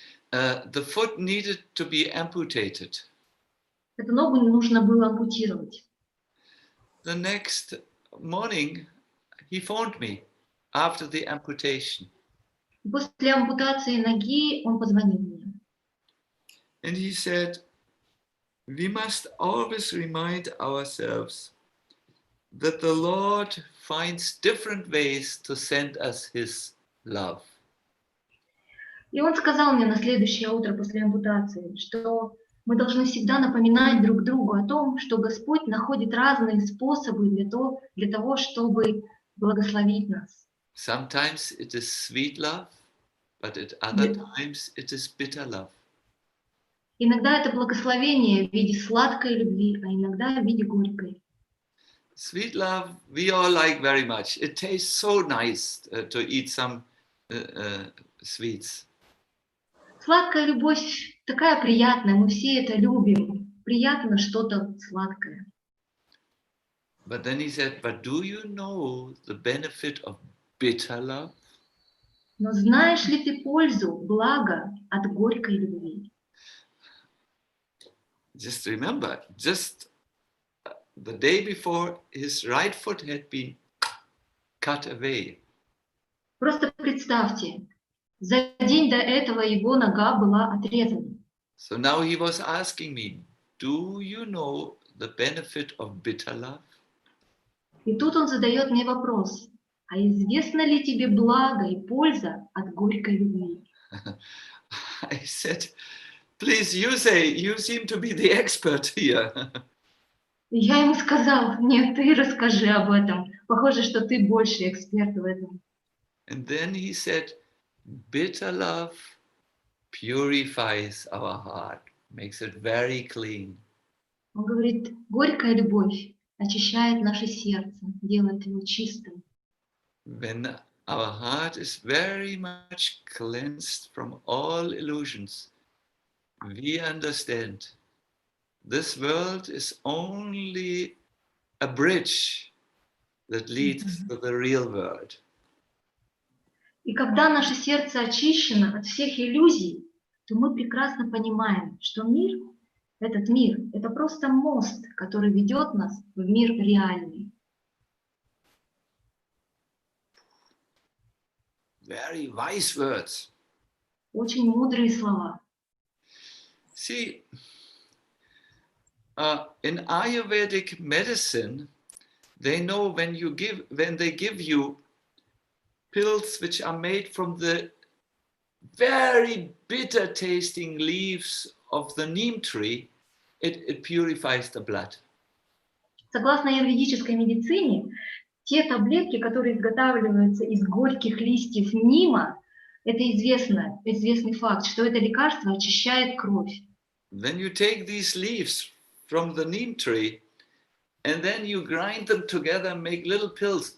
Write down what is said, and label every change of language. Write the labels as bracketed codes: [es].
[en] The foot needed to be amputated. [ru] Эту ногу нужно было ампутировать. [en] The next morning, he phoned me after the amputation. [ru] После ампутации ноги он позвонил мне. [en] And he said, we must always remind ourselves that the Lord finds different ways to send us his love. [ru] И он сказал мне на следующее утро после ампутации, что мы должны всегда напоминать друг другу о том, что Господь находит разные способы для того, чтобы благословить нас. [en] Sometimes it is sweet love, but at other times it is bitter love. [ru] Иногда это благословение в виде сладкой любви, а иногда в виде горькой. [en] Sweet love, we all like very much. It tastes so nice to eat some sweets. [ru] Сладкая любовь такая приятная, мы все это любим. Приятно что-то сладкое. [en] But then he said, but do you know the benefit of bitter love? [ru] Но знаешь ли ты пользу, благо от горькой любви? [en] Just remember, just the day before, his right foot had been cut away. [ru] Просто представьте, за день до этого его нога была отрезана. [en] So now he was asking me, do you know the benefit of bitter love? [ru] И тут он задает мне вопрос, а известно ли тебе благо и польза от горькой любви? [en] I said, please, you say, you seem to be the expert here. [ru] И я ему сказал, нет, ты расскажи об этом. Похоже, что ты больше эксперт в этом. [en] And then he said, bitter love purifies our heart, makes it very clean. [ru] Он говорит, горькая любовь очищает наше сердце, делает его чистым. [en] When our heart is very much cleansed from all illusions, we understand this world is only a bridge that leads to the real world. [ru] И когда наше сердце очищено от всех иллюзий, то мы прекрасно понимаем, что мир, это просто мост, который ведет нас в мир реальный. [en] Very wise words. [ru] Очень мудрые слова. [en] See, in Ayurvedic medicine, they know when they give you pills which are made from the very bitter tasting leaves of the neem tree, it purifies the blood. [ru] Согласно аюрведической медицине, те таблетки, которые изготавливаются из горьких листьев нима, это известный факт, что это лекарство очищает кровь. [en] Then you take these leaves from the neem tree and then you grind them together and make little pills.